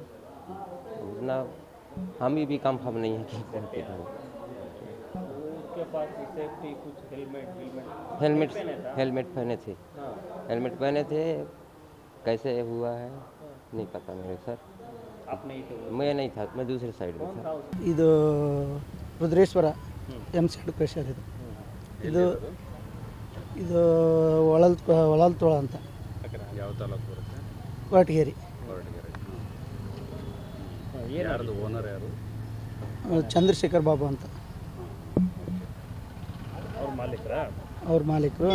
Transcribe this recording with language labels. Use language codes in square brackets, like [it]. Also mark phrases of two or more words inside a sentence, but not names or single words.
[hi] उतना हम भी कम फम नहीं है कि उसके पास सेफ्टी कुछ हेलमेट पहने थे. हाँ. हेलमेट पहने थे. कैसे हुआ है नहीं पता मेरे सर. आप नहीं थे? मैं नहीं था, मैं दूसरे साइड में था. [kn] ಇದು ರುದ್ರೇಶ್ವರ ಎಂಸ್ಯಾಂಡ್ ಕ್ರಷರ್. ಇದು ಇದು ಒಳಲ್ತೋಳ ಅಂತ, ಯಾವ ತಾಲೂಕು ಬರುತ್ತೆ? ಕೊರಟಗೆರೆ. ಯಾರದು ಓನರ್ ಯಾರು? ಚಂದ್ರಶೇಖರ್ ಬಾಬು ಅಂತ ಅವ್ರ ಮಾಲೀಕರು.